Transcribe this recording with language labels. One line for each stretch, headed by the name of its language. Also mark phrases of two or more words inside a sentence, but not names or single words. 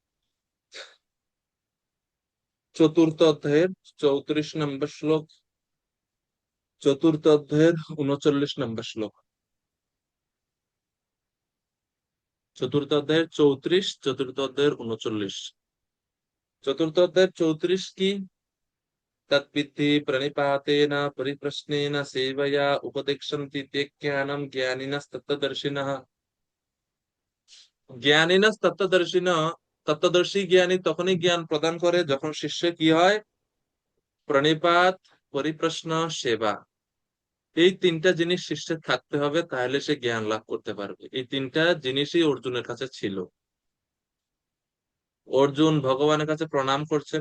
Bangla: 4th অধ্যায়ের 34 নম্বর শ্লোক, 4th অধ্যায়ের 39 নম্বর শ্লোক। 4th অধ্যায়ের 34, 4th অধ্যায়ের 39। 4th অধ্যায়ের 34 কি?
Sanskrit: तत्विद्धि प्रणिपातेन परिप्रश्नेन सेवया उपदेक्षन्ति ते ज्ञानं ज्ञानिनस्तत्त्वदर्शिनः।
Bangla: জ্ঞানিনস্তত্ত্বদর্শিনः, তত্ত্বদর্শী জ্ঞানী তখনই জ্ঞান প্রদান করে যখন শিষ্য কি হয়? প্রণিপাত, পরিপ্রশ্ন, সেবা। এই 3টা জিনিস শিষ্যের থাকতে হবে, তাহলে সে জ্ঞান লাভ করতে পারবে। এই 3টা জিনিসই অর্জুনের কাছে ছিল। অর্জুন ভগবানের কাছে প্রণাম করছেন।